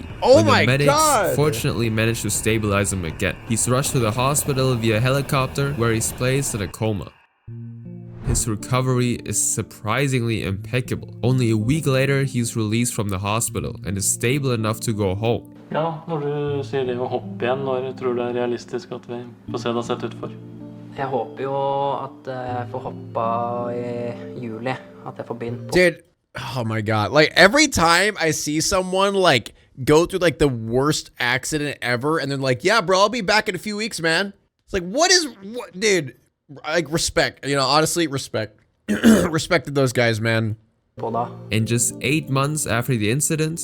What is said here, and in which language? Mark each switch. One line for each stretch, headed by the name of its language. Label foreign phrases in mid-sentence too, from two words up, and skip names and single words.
English: Oh my the medics God! Fortunately manage to stabilize him again. He's rushed to the hospital via helicopter, where he's placed in a coma. His recovery is surprisingly impeccable. Only a week later, he's released from the hospital and is stable enough to go home.
Norwegian: Ja, når du sier det å hoppe igjen, når tror du det realistisk at vi får se det sett ut for? Jeg håper jo at jeg får hoppa I juli, at jeg får begynt på.
English: Dude, oh my God. Like every time I see someone like go through like the worst accident ever and then like, yeah, bro, I'll be back in a few weeks, man. It's like, what, dude, like respect, you know, honestly, respect. Respected those guys, man. In just 8 months after the incident,